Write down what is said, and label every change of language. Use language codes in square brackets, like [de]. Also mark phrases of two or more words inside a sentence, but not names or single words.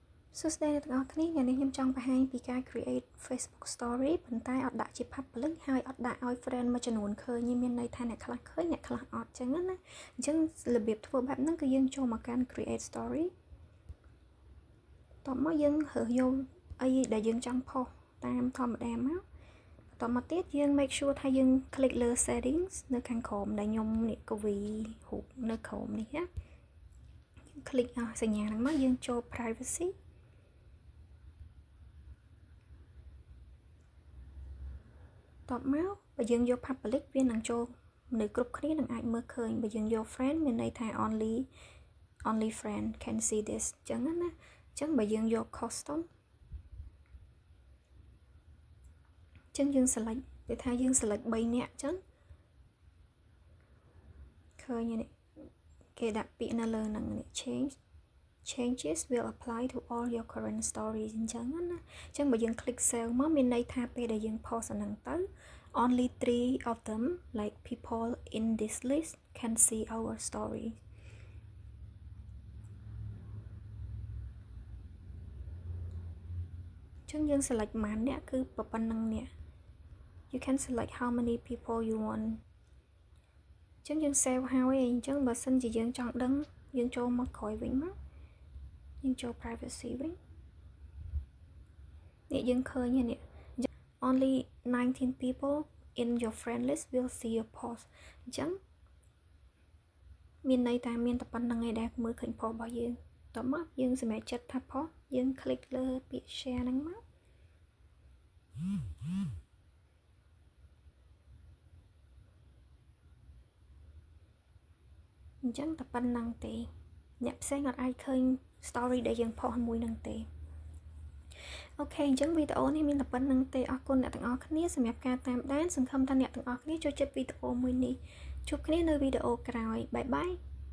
[km] សួស្តីអ្នកទាំងអស់គ្នាថ្ងៃនេះខ្ញុំចង់បង្ហាញពីការ [en] create Facebook story [km] ប៉ុន្តែអត់ដាក់ជា public ហើយអត់ដាក់ឲ្យ friend មួយចំនួនឃើញមានន័យថាអ្នកខ្លះឃើញអ្នកខ្លះអត់ចឹងណាអញ្ចឹងរបៀបធ្វើបែបហ្នឹងគឺយើងចូលមកកាន់ [en] create story [km] តោះមកយើងរើសយកអីដែលយើងចង់ផុសតាមធម្មតាមកតមកទៀតយើង [en] make sure [km] ថាយើង click លើ settings នៅខាងក្រោមដែលខ្ញុំនេះកវីរូបនៅក្រោមនេះណាយើង click អស់សញ្ញាហ្នឹងមកយើងចូល privacy តបមកបើយើងយក public វានឹងចូលនៅគ្រប់គ្នានឹងអាចមើលឃើញបើយើងយក friend មានន័យថា [en] only friend can see this [km] ចឹងណាអញ្ចឹងបើយើងយក custom ចឹងយើង select វាថាយើង select 3នាក់ចឹងឃើញនេះគេដាក់ពាក្យនៅលើហ្នឹងនេះ [en] changes will apply to all your current stories [km] អញ្ចឹងណាអញ្ចឹងបើយើង [en] click save [km] មកមានន័យថាពេលដែលយើង post អាហ្នឹងទៅ [en] only 3 of them like people in this list can see our story [km] អញ្ចឹងយើង select ប៉ុន្មានអ្នកគឺប៉ុណ្ណឹងអ្នក [en] you can select how many people you want [km] អញ្ចឹងយើង save ហើយអញ្ចឹងបើសិនជាយើងចង់ដឹងយើងចូលមកក្រោយវិញមកយើងចូល privacy វិញ នេះយើងឃើញហើយនេះ [en] only 19 people in your friend list will see your post [km] អញ្ចឹងមានន័យថាមានតែប៉ុណ្្នឹងឯងដែលមើលឃើញ post របស់យើងតោះមកយើងសម្រេចចិត្តថា post យើង click លើពាក្យ share ហ្នឹងមក អញ្ចឹងតែប៉ុណ្្នឹងទេអ្នកផ្សេងអត់អាចឃើញ story ដែលយើង post មួយហ្នឹងទេអូខេអញ្ចឹងវីដេអូនេះមានតែប៉ុណ្្នឹងទេអរគុណអ្នកទាំងអស់គ្នាសម្រាប់ការតាមដានសង្ឃឹមថាអ្នកទាំងអស់គ្នាចូលចិត្តវីដេអូមួយនេះជួបគ្នានៅវីដេអូក្រោយបាយបាយ